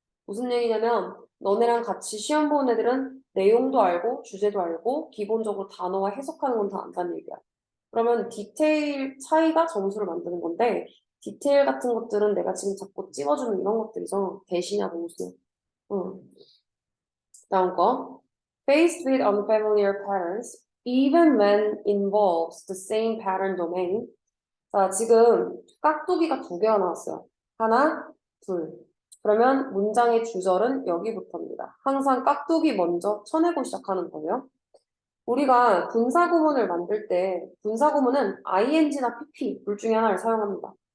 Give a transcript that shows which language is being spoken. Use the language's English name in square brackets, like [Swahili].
[Korean] 무슨 얘기냐면 너네랑 같이 시험 보는 애들은 내용도 알고 주제도 알고 기본적으로 단어와 해석하는 건 다 안다는 얘기야. 그러면 디테일 차이가 점수를 만드는 건데 디테일 같은 것들은 내가 지금 자꾸 찝어주는 이런 것들이죠. 대시냐 동수. 다음 거. [English] Faced with unfamiliar patterns, even when involves the same pattern domain. [Korean] 자, 지금 깍두기가 두 개가 나왔어요. 하나, 둘. 그러면 문장의 주절은 여기부터입니다. 항상 깍두기 먼저 쳐내고 시작하는 거예요. 우리가 분사구문을 만들 때 분사구문은 ing나 pp 둘 중에 하나를 사용합니다.